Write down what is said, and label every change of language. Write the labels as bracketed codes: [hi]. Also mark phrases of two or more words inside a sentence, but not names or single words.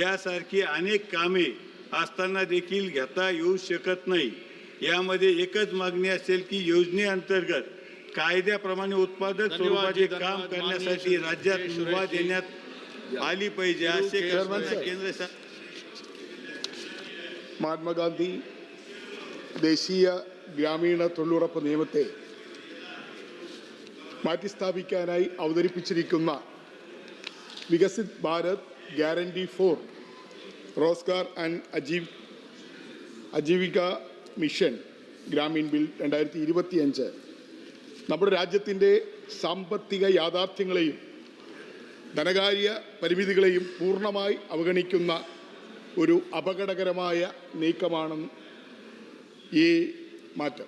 [mr] यासारखी अनेक कामे असताना देखील घेता येऊ शकत नाही. यामध्ये एकच मागणी असेल की योजनेअंतर्गत कायद्याप्रमाणे उत्पादक स्वरूपाचे काम करण्यासाठी राज्यात मुभा देण्यात आली पाहिजे असे केंद्र [ml] മഹാത്മാഗാന്ധി ദേശീയ ഗ്രാമീണ തൊഴിലുറപ്പ് നിയമത്തെ മാറ്റിസ്ഥാപിക്കാനായി അവതരിപ്പിച്ചിരിക്കുന്ന വികസിത് ഭാരത് ഗ്യാരണ്ടി ഫോർ റോസ്ഗാർ ആൻഡ് അജീവിക മിഷൻ ഗ്രാമീൺ ബിൽ 2025 നമ്മുടെ രാജ്യത്തിൻ്റെ സാമ്പത്തിക യാഥാർത്ഥ്യങ്ങളെയും ധനകാര്യ പരിമിതികളെയും പൂർണ്ണമായി അവഗണിക്കുന്ന ഒരു അപകടകരമായ നീക്കമാണ് ഈ മാറ്റം.